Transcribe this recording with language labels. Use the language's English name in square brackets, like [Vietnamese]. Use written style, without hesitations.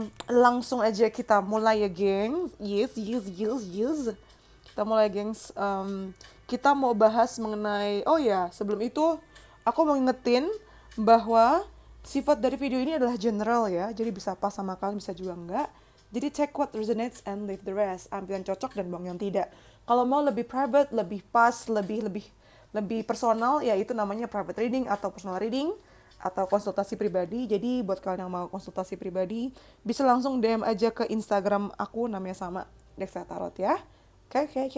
[Indonesian] Langsung aja kita mulai ya, geng. Yes. Kita mulai, gengs. Kita mau bahas mengenai, oh ya, sebelum itu aku mau ngingetin bahwa sifat dari video ini adalah general ya, jadi bisa pas sama kalian, bisa juga enggak. [English] Jadi check what resonates and leave the rest. [Indonesian] Ambil yang cocok dan buang yang tidak. Kalau mau lebih private, lebih pas, lebih personal, ya itu namanya private reading atau personal reading atau konsultasi pribadi. Jadi buat kalian yang mau konsultasi pribadi, bisa langsung DM aja ke Instagram aku, namanya sama Dexa Tarot ya. Oke.